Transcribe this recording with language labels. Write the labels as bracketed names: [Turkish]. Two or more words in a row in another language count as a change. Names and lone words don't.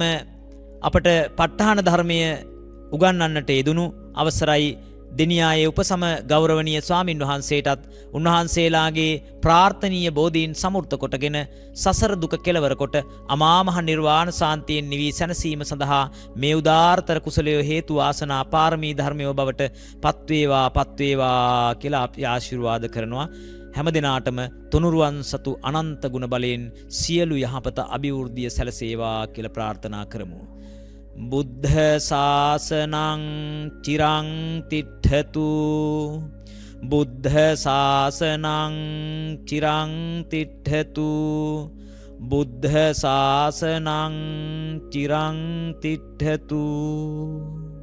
[Sinhala] අපට ප ဋ ාහන ධර්මය උගන්වන්නට යෙදුණු අවසරයි දෙනියායේ උපසම ගෞරවනීය ස්වාමින් වහන්සේටත් උන්වහන්සේලාගේ ප්‍රාර්ථනීය බෝධීන් සමෘත කොටගෙන සසර දුක කෙලවර කොට අමා මහ නිර්වාණ සාන්තියෙන් නිවී සැනසීම සඳහා මේ උදාාරතර කුසලය හේතු වාසනා පාරමී ධර්මයෝ බවට පත්වේවා කියලා අපි ආශිර්වාද කරනවා. හැම දිනාටම තුනුරුවන් සතු අනන්ත ගුණ බලයෙන් සියලු යහපත අභිවෘද්ධිය සැලසේවා කියලා ප්‍රාර්ථනා කරමු. [Pali] බුද්ධ ශාසනං චිරං තිට්ඨතු. බුද්ධ ශාසනං චිරං තිට්ඨතු. බුද්ධ ශාසනං චිරං තිට්ඨතු.